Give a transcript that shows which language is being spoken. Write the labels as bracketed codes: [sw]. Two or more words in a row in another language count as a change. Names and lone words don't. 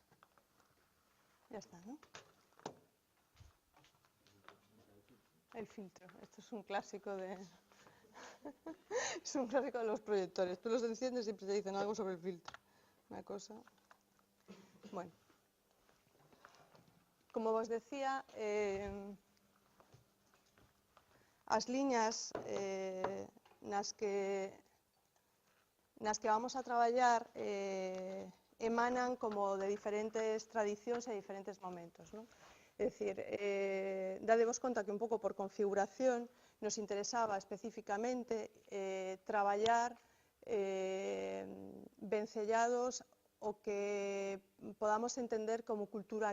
[es] Ya está, ¿no? El filtro. Esto es un clásico de... es un clásico de los proyectores. Tú los enciendes y siempre te dicen algo sobre el filtro. Una cosa... Bueno. Como vos decía, [gl] as liñas nas que vamos a traballar emanan como de diferentes tradicións e diferentes momentos, non? É dicir, dadevos conta que un pouco por configuración nos interesaba especificamente traballar vencellados o que podamos entender como cultura